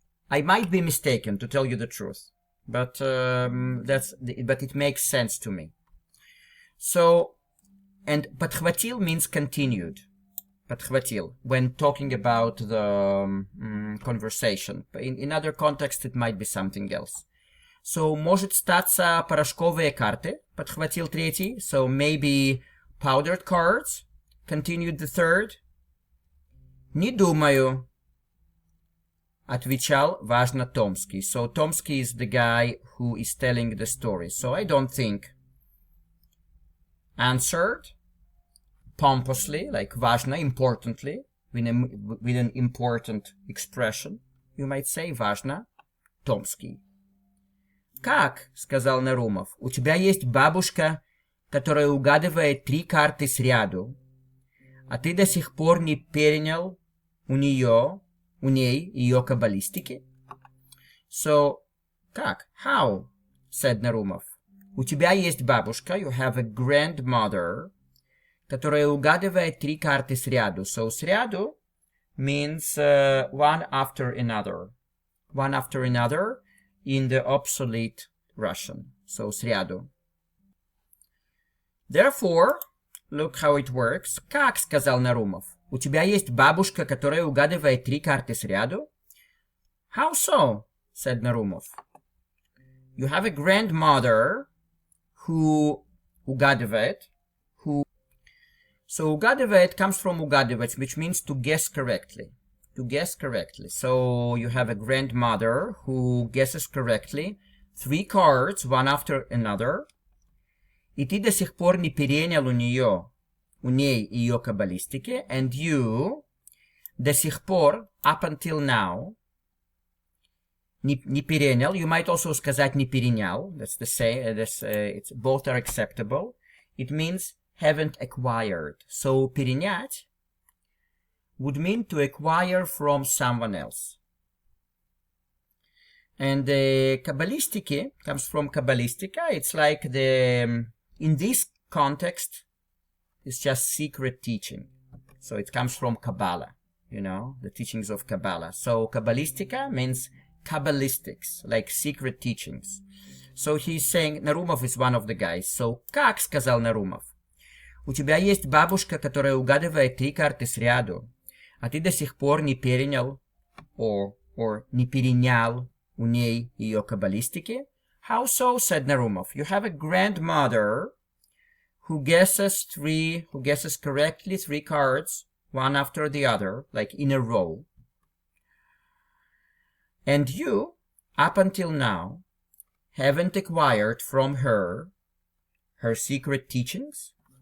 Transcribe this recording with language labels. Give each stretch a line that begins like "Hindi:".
English: I might be mistaken, to tell you the truth, but but it makes sense to me. So, and подхватил means continued. Подхватил, when talking about the conversation. In other contexts, it might be something else.
Russian: So, может статься порошковые карты, подхватил третий.
English: So, maybe powdered cards, continued the third.
Russian: Не думаю, отвечал важно Томский.
English: So Tomsky is the guy who is telling the story. So I don't think. Answered pompously, like важно, importantly, with an important expression. You might say важно Томский.
Russian: Как, сказал Нарумов, у тебя есть бабушка, которая угадывает 3 карты сряду, а ты до сих пор не перенял у ней ее каббалистики?
English: So, как? How? Said Нарумов.
Russian: У тебя есть бабушка,
English: you have a grandmother,
Russian: которая угадывает 3 карты сряду.
English: So, сряду means one after another. One after another in the obsolete Russian. So, сряду. Therefore, look how it works.
Russian: Как, сказал Нарумов. У тебя есть бабушка, которая угадывает 3 карты сряду?
English: How so? Said Нарумов. You have a grandmother who угадывает, who... So угадывает comes from угадывать, which means to guess correctly. To guess correctly. So you have a grandmother who guesses correctly 3 cards, one after another.
Russian: И ты до сих пор не перенял у ней ее каббалистики,
English: and you
Russian: до сих пор,
English: up until now,
Russian: не перенял.
English: You might also
Russian: сказать не перенял.
English: That's the same. It's both are acceptable. It means haven't acquired. So перенять would mean to acquire from someone else. And the Kabbalistic comes from Kabbalistica. It's like in this context, it's just secret teaching. So it comes from Kabbalah, the teachings of Kabbalah. So Kabbalistica means Kabbalistics, like secret teachings. So he's saying, Нарумов is one of the guys.
Russian: So, как, сказал Нарумов, у тебя есть бабушка, которая угадывает 3 карты сряду, а ты до сих пор не перенял, or не перенял у ней ее каббалистики?
English: How so, said Нарумов. You have a grandmother who guesses correctly 3 cards, one after the other, like in a row. And you, up until now, haven't acquired from her secret teachings.